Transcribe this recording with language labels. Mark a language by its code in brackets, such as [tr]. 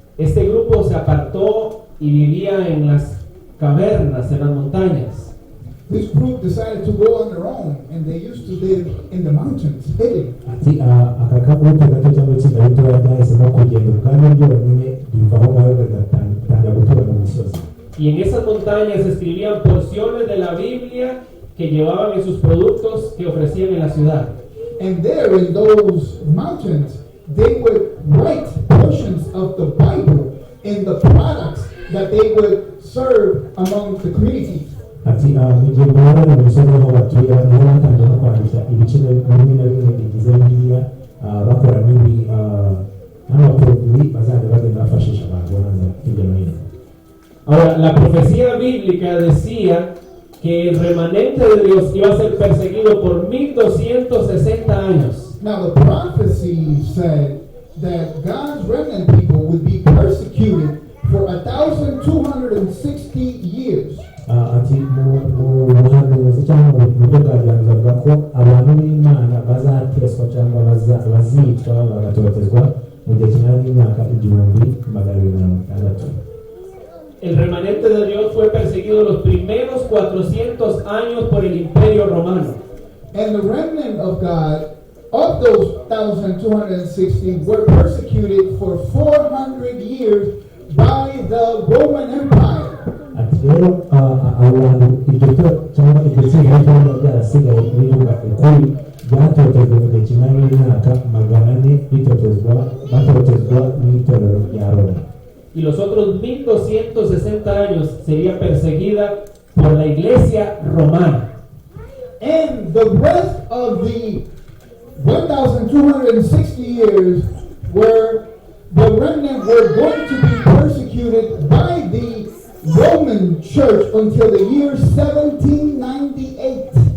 [es] Este grupo se apartó y vivía en las cavernas, en las montañas. [en] This group decided to go on their own, and they used to live in the mountains, hidden. [rw] Ati aka kabuto gato cyangwa itsinda ritoya ryahisemo kugenda ubwami bwonyine biva aho ngaho bagatangira gutura mu misozi. [es] Y en esas montañas escribían porciones de la Biblia que llevaban en sus productos que ofrecían en la ciudad. [en] And there in those mountains, they would write portions of the Bible in the products that they would serve among the community. [rw] Ati mu gihe bahora mu misozi aho batuye niho batangiye no kwandika ibice bimwe na bimwe bigize Bibiliya bakora n'amaprodui bazajya bagenda bafashisha abantu hanze hirya no hino. [es] Ahora, la profecía bíblica decía que el remanente de Dios iba a ser perseguido por 1260 años. [en] Now the prophecy said that God's remnant people would be persecuted for 1,260 years. [rw] Ati mu buhanuzi cyangwa mu buryo bwagaragaza bavuga ko abantu b'Imana bazateswa cyangwa bazicwa bagatotezwa mu gihe kingana n'imyaka 1260. [es] El remanente de Dios fue perseguido los primeros 400 años por el Imperio Romano. [en] And the remnant of God, of those 1,260, were persecuted for 400 years by the Roman Empire. [rw] Ati rero abantu iryo cyangwa iryo tsinda ry'abantu byarasigaye rivuga ukuri byatotejwe mu gihe kingana n'imyaka 400 batotezwa n'itorero rya Roma. [es] Y los otros 1260 años sería perseguida por la Iglesia romana. [en] And the rest of the 1,260 years were the remnant were going to be persecuted by the Roman Church until the year 1798.